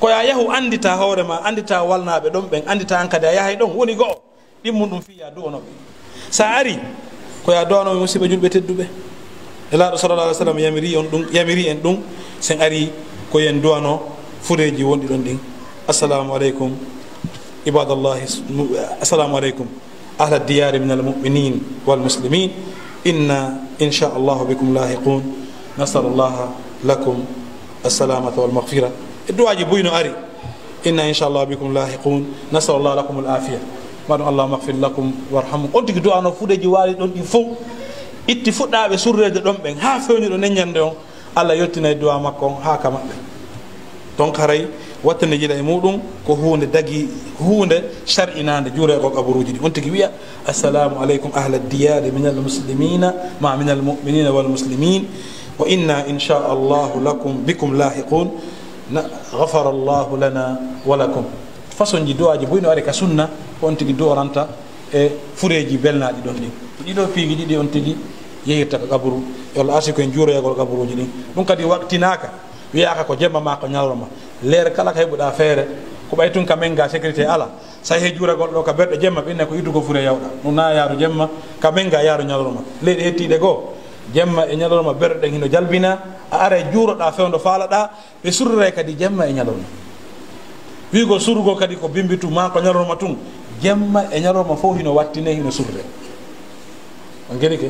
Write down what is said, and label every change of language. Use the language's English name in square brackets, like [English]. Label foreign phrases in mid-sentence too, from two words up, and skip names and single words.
[Fula] ko ya yahu andita hoorema andita walnaɓe ɗon ɓen andita an kadi a yahay ɗon woni go'o ɗimmum ɗum fi ya duwonoɓe sa ari ko ya duwanoɓe musidɓe julɓe tedduɓe elaɗo [Arabic] صلى الله عليه وسلم [Fula] yamiri en ɗum sen ari ko yen duwano fureji wonɗi ɗon ɗin. [Arabic] السلام عليكم عباد الله، السلام عليكم أهل الديار من المؤمنين والمسلمين. إنا إن شاء الله بكم لاحقون. نسأل الله لكم السلامة والمغفرة. [Fula] e duwaji buyno ari [Arabic] إنا إن شاء الله بكم لاحقون. نسأل الله لكم العافية maɗum اللهم اغفر لكم وارحم. [Fula] on tigui duwano fuɗeji waali ɗon ɗin fof itti fuɗɗaɓe surrede ɗon ɓen ha fewniɗo neññande on allah yettinay duwa makko on ha ka maɓɓe. donc haray wattande jiɗa e muɗum ko hunde dagui hunde shar'inade juure ko kabaruji ɗi. on tigui wiya [Arabic] السلام عليكم أهل الديار من المسلمين ما من المؤمنين والمسلمين وإنا إن شاء الله لكم بكم لاحقون. غفر الله لنا ولكم. [Fula] façon ji duwaji boyno ari ka sunna ko on tigui duworanta e fureji belnaɗi ɗon ɗin. ɗiɗo piigi ɗiɗi on tigui yehirta ko kaburu yo Allah arsi koye juuroyagol kaburuji ɗin. ɗum kadi waqtinaka wiyaka ko jemma ma ko ñalorma leere kala ko heɓuɗa feere ko ɓay tun ka men ga sécurité ala sa he juuragol ɗo ka berɗe jemma ɓinne ko yiddugo fure yawɗa ɗum na yaaru jemma ka men ga yaaru ñalorma leyɗe hettiɗe goo jemma e ñalorma berɗe ɗen hino jalbina a ara juuroɗa fewdo faalaɗa ɓe surre kadi jemma e ñalorma wigo surgo kadi ko bimbitu ma ko ñalorma tun jemma e ñalorma fof hino wattine hino surre on geni ke.